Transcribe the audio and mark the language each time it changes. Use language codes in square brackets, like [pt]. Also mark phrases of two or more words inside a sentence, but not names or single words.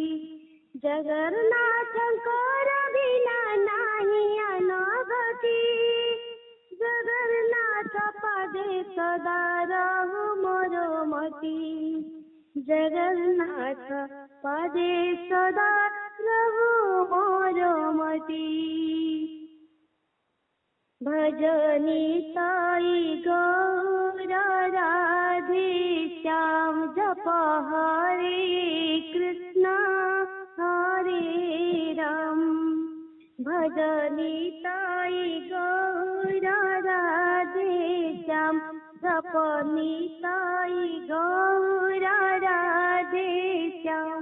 [or] ଜଗନ୍ନାଥଙ୍କର ବିନା ନାହିଁ ଅନଗତି, ଜଗନ୍ନାଥ ପାଦେ ସଦା ରହୁ ମୋର ମତି। ଜଗନ୍ନାଥ ପାଦେ ସଦା ରହୁ ମୋର ମତି। [hi] भजनी साई गौर राधे श्याम, जप हरे कृष्ण हरे राम। भजनी साई गौर राधे श्याम, जपनी साई गौर राधे श्याम।